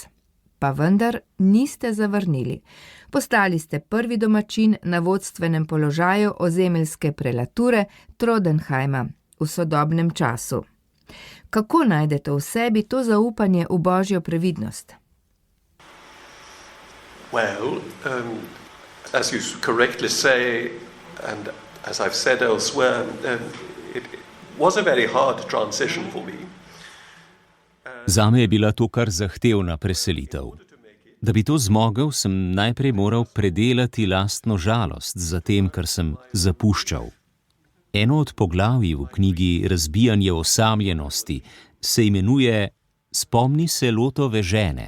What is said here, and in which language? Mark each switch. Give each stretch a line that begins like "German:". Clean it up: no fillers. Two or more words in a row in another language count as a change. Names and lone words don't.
Slovenian: Pa vendar niste zavrnili. Postali ste prvi domačin na vodstvenem položaju ozemeljske prelature Trodenheima v sodobnem času. Kako najdete v sebi to zaupanje v Božjo previdnost?
English: Well, as you correctly say, and as I've said elsewhere, it was a very hard transition for me.
Slovenian: Zame je bila to kar zahtevna preselitev. Da bi to zmogel, sem najprej moral predelati lastno žalost za tem, kar sem zapuščal. Eno od poglavij v knjigi Razbijanje osamljenosti se imenuje Spomni se Lotove žene.